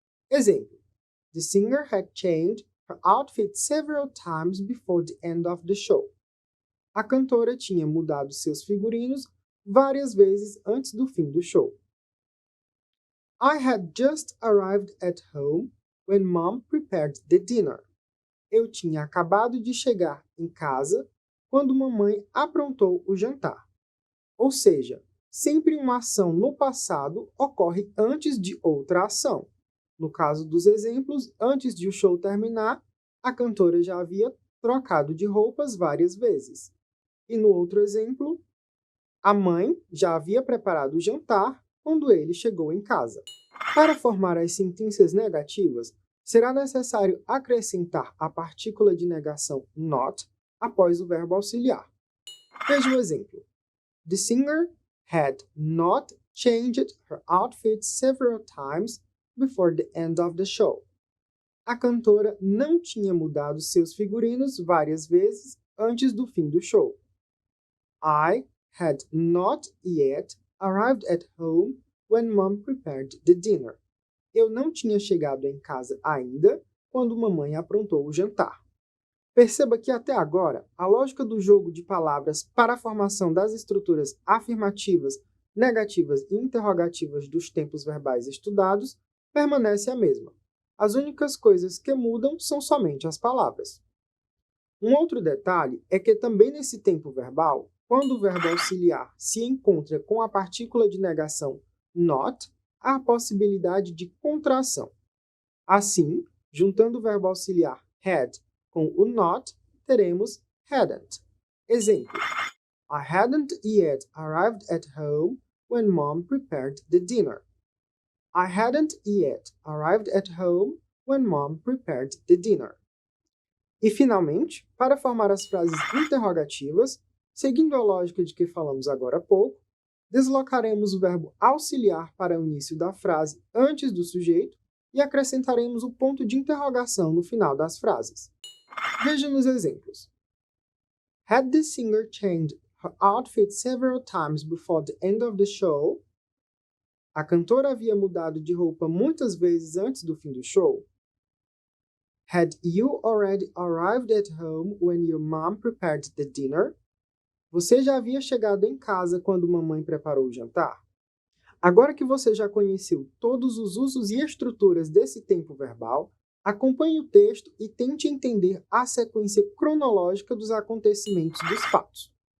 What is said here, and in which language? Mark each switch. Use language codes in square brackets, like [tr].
[en] Exemplo: The singer had changed her outfit several times before the end of the show. [pt] A cantora tinha mudado seus figurinos várias vezes antes do fim do show. [en] I had just arrived at home when Mom prepared the dinner. [pt] Eu tinha acabado de chegar em casa quando mamãe aprontou o jantar. Ou seja, sempre uma ação no passado ocorre antes de outra ação. No caso dos exemplos, antes de o show terminar, a cantora já havia trocado de roupas várias vezes. E no outro exemplo, a mãe já havia preparado o jantar quando ele chegou em casa. Para formar as sentenças negativas, será necessário acrescentar a partícula de negação not após o verbo auxiliar. Veja o exemplo. [en] The singer had not changed her outfit several times before the end of the show. [pt] A cantora não tinha mudado seus figurinos várias vezes antes do fim do show. [en] I had not yet arrived at home when Mom prepared the dinner. [pt] Eu não tinha chegado em casa ainda quando mamãe aprontou o jantar. Perceba que até agora, a lógica do jogo de palavras para a formação das estruturas afirmativas, negativas e interrogativas dos tempos verbais estudados permanece a mesma. As únicas coisas que mudam são somente as palavras. Um outro detalhe é que também nesse tempo verbal, quando o verbo auxiliar se encontra com a partícula de negação not, há a possibilidade de contração. Assim, juntando o verbo auxiliar had com o not, teremos hadn't. [en] Exemplo: I hadn't yet arrived at home when Mom prepared the dinner. I hadn't yet arrived at home when Mom prepared the dinner. [pt] E, finalmente, para formar as frases interrogativas, seguindo a lógica de que falamos agora há pouco, deslocaremos o verbo auxiliar para o início da frase antes do sujeito e acrescentaremos o ponto de interrogação no final das frases. Veja nos exemplos. [en] Had the singer changed her outfit several times before the end of the show? [pt] A cantora havia mudado de roupa muitas vezes antes do fim do show? [en] Had you already arrived at home when your mom prepared the dinner? [pt] Você já havia chegado em casa quando mamãe preparou o jantar? Agora que você já conheceu todos os usos e estruturas desse tempo verbal, acompanhe o texto e tente entender a sequência cronológica dos acontecimentos dos fatos.